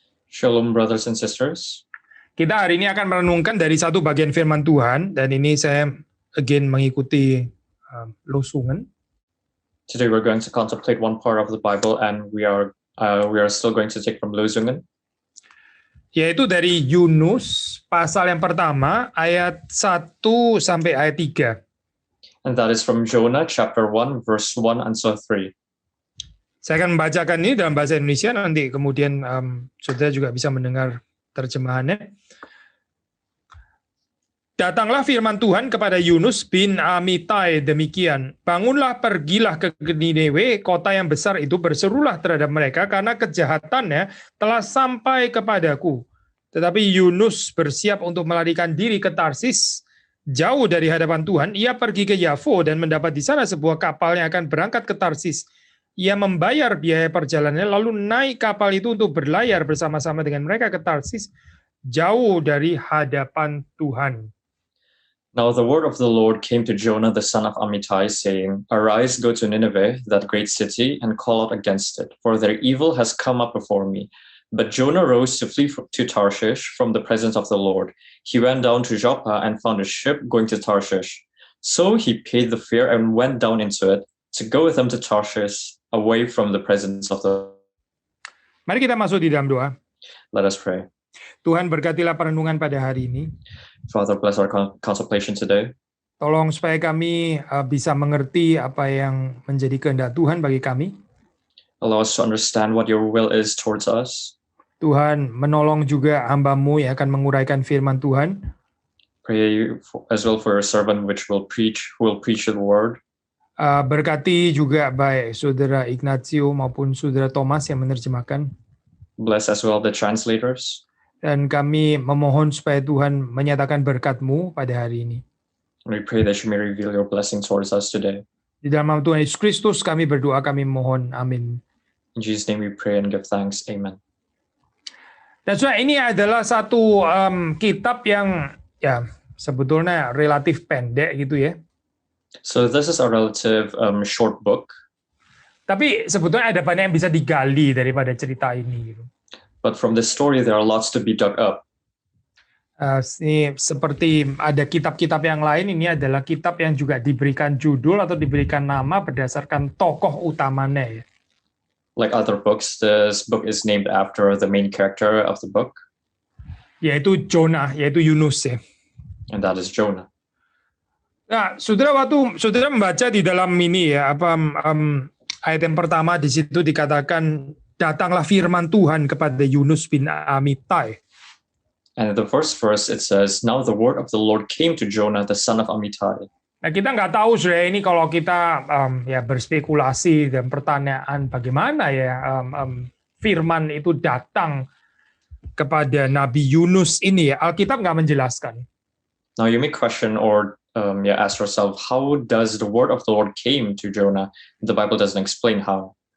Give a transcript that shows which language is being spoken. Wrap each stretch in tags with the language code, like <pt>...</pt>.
<en>Shalom, brothers and sisters.</en> <id>Kita hari ini akan merenungkan dari satu bagian firman Tuhan, dan ini saya</id> <en>again</en> <id>mengikuti losungan.</id> <en>Today we're going to contemplate one part of the Bible, and we are still going to take from Losungen,</en> <id>Yaitu dari Yunus pasal yang pertama ayat 1 sampai ayat 3.</id> <en>and that is from Jonah chapter 1 verse 1 until 3.</en> <id>Saya akan membacakan ini dalam bahasa Indonesia, nanti kemudian saudara juga bisa mendengar terjemahannya. Datanglah firman Tuhan kepada Yunus bin Amittai demikian, bangunlah, pergilah ke Niniwe, kota yang besar itu, berserulah terhadap mereka karena kejahatannya telah sampai kepadaku. Tetapi Yunus bersiap untuk melarikan diri ke Tarsis, jauh dari hadapan Tuhan. Ia pergi ke Yafo dan mendapat di sana sebuah kapal yang akan berangkat ke Tarsis. Ia membayar biaya perjalanannya, lalu naik kapal itu untuk berlayar bersama-sama dengan mereka ke Tarsis, jauh dari hadapan Tuhan.</id> <en>Now the word of the Lord came to Jonah the son of Amittai, saying, Arise, go to Nineveh, that great city, and call out against it, for their evil has come up before me. But Jonah rose to flee to Tarshish from the presence of the Lord. He went down to Joppa and found a ship going to Tarshish. So he paid the fare and went down into it to go with them to Tarshish, away from the presence of the.</en> <id>Mari kita masuk di dalam doa.</id> <en>Let us pray.</en> <id>Tuhan, berkatilah perenungan pada hari ini.</id> <en>Father, bless our contemplation today.</en> <id>Tolong supaya kami bisa mengerti apa yang menjadi kehendak Tuhan bagi kami.</id> <en>Allow us to understand what your will is towards us.</en> <id>Tuhan, menolong juga hamba-Mu yang akan menguraikan firman Tuhan.</id> <en>Pray as well for your servant who will preach the word.</en> <id>Berkati juga baik saudara Ignacio maupun saudara Thomas yang menerjemahkan.</id> <en>Bless as well the translators.</en> <id>Dan kami memohon supaya Tuhan menyatakan berkat-Mu pada hari ini.</id> <en>We pray that you may reveal your blessing towards us today.</en> <id>Di dalam nama Tuhan Yesus Kristus kami berdoa, kami mohon. Amin.</id> <en>In Jesus' name we pray and give thanks. Amen.</en> <id>Dan saudara, ini adalah satu kitab yang ya sebetulnya relatif pendek gitu ya.</id> <en>So this is a relative short book.</en> <id>Tapi sebetulnya ada banyak yang bisa digali daripada cerita ini. Gitu.</id> <en>But from this story there are lots to be dug up.</en> <id>Ini seperti ada kitab-kitab yang lain, ini adalah kitab yang juga diberikan judul atau diberikan nama berdasarkan tokoh utamanya. Ya.</id> <en>Like other books, this book is named after the main character of the book.</en> <id>Yaitu Jonah, yaitu Yunus ya.</id> <en>And that is Jonah.</en> <id>Nah, saudara, waktu saudara membaca di dalam ini ya, ayat yang pertama di situ dikatakan, datanglah firman Tuhan kepada Yunus bin Amittai.</id> <en>And in the first verse it says, now the word of the Lord came to Jonah the son of Amittai.</en> <id>Nah, kita nggak tahu saudara ini kalau kita ya berspekulasi dan pertanyaan bagaimana ya firman itu datang kepada Nabi Yunus ini ya, Alkitab nggak menjelaskan.</id> <en>Now you may question or ask yourself, how does the word of the Lord came to Jonah? The Bible doesn't explain how.</en>